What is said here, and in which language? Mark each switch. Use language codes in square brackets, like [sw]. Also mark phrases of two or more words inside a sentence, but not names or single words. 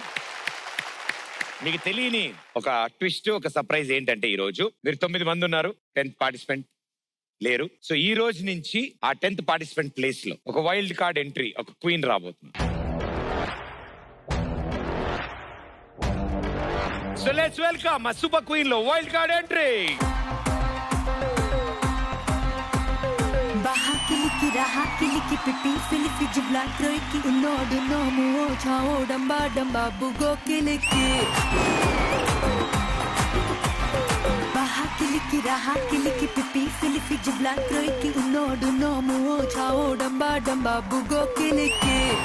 [te] మీకు తెలియని ఒక ట్విస్ట్, ఒక సర్ప్రైజ్ ఏంటంటే ఈ రోజు మీరు 9 మంది ఉన్నారు, 10th పార్టిసిపెంట్ లేరు. సో ఈ రోజు నుంచి ఆ 10th పార్టిసిపెంట్ ప్లేస్ లో ఒక [en] wild card entry, [te] ఒక క్వీన్ రాబోతుంది. [en] So let's welcome ఆ Super Queen లో wild card entry. Raha kiliki pipi filifi jibla kroiki unodu nomu chao damba damba bugo kiliki Baha kiliki raha kiliki pipi filifi jibla kroiki unodu nomu chao damba damba bugo kiliki